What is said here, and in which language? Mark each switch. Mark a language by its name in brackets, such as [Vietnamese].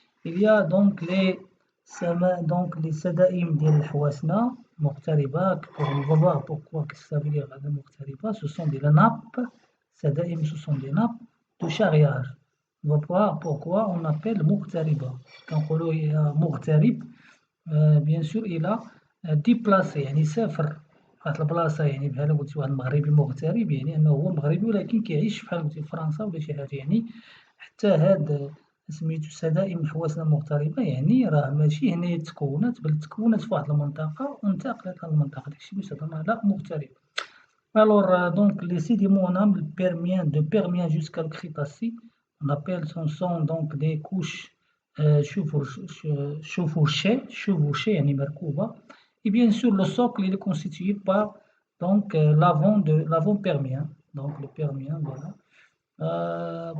[French] Il y a donc les Sadaïm de Hawasna, Muqtariba, on va voir pourquoi, qu'est-ce que ça veut dire la Muqtariba, ce sont des nappes, Sadaïm, ce sont des nappes de charriage. On va voir pourquoi on appelle Muqtariba. Quand on dit Muqtarib, bien sûr, il a déplacé, [Arabic] يعني سافر واحد البلاصه يعني بحال قلتي واحد المغربي مغترب يعني انه هو مغربي ولكن كيعيش بحال قلتي في فرنسا ولا شي حاجه يعني حتى هاد سميتو السدائم حواسنا المغتربه يعني راه ماشي هنايا تكونات بل تكونات في واحد المنطقه وانتقلت للمنطقه داكشي اللي سمى لا مغترب. [French] Alors, donc, les sédiments de Permien jusqu'à le Crétacé, on appelle ce sont donc des couches chevauchées, [Arabic] يعني مركوبة. [French] Et bien sûr, le socle il est constitué par donc l'avant permien, donc le permien, voilà.